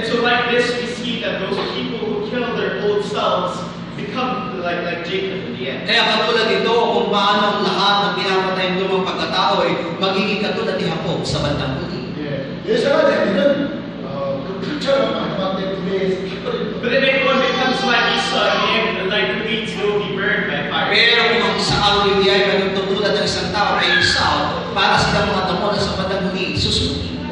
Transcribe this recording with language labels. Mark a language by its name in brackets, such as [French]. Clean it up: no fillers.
[English] And so like this, we see that those people who kill their old selves become like Jacob in the end. [Filipino] Kaya katulad ito kung paano ang lahat ng pinamatay ng lumang pagkatao ay magiging katulad ni Jacob sa bandang huli. [Korean] 예사가 되면은 그 풀처럼 마지막 때 불에서 펴버립니다. [English] But then everyone becomes like Esau in the end, like the weeds will be burned by fire. [Filipino] Pero kung ang isang araw yung diay ay tutulad ng isang tao ay Esau, para silang mga damo na sa bandang huli susunod.